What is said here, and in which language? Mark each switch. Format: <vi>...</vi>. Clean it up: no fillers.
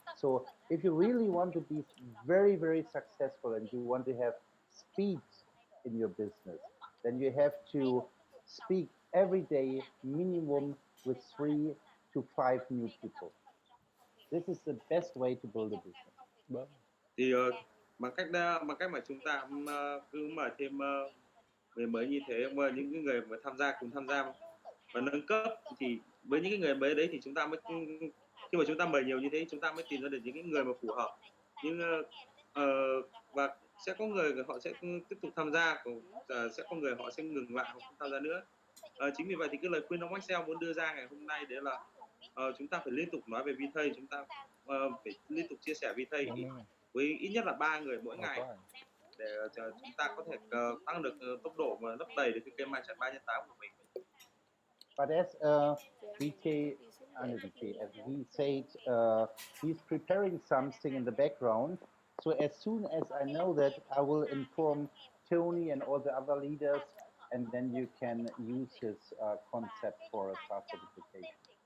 <en>So if you really want to be very, very successful and you want to have speed in your business, then you have to speak every day minimum with 3 to 5 new people. This is the best way to build a business.</en> <vi>Thì bằng cách mà chúng ta cứ mời thêm người mới như thế, mời những cái người mà cùng tham gia và nâng cấp, thì với những cái người mới đấy thì chúng ta mới, khi mà chúng ta mời nhiều như thế, chúng ta mới tìm ra được những cái người mà phù hợp. Nhưng và sẽ có người họ sẽ tiếp tục tham gia, sẽ có người họ sẽ ngừng lại, họ không tham gia nữa. Chính vì vậy thì cái lời khuyên ông AXEL muốn đưa ra ngày hôm nay đấy là chúng ta phải liên tục nói về Vitae, chúng ta phải liên tục chia sẻ Vitae với ít nhất là 3 người mỗi ngày để chúng ta có thể tăng được tốc độ và lấp đầy được cái kênh mindset 3x8 của mình.</vi> <en>But as Vitae, as he said, he's preparing something in the background. So as soon as I know that, I will inform Tony and all the other leaders, and then you can use his concept for a fast certification.</en>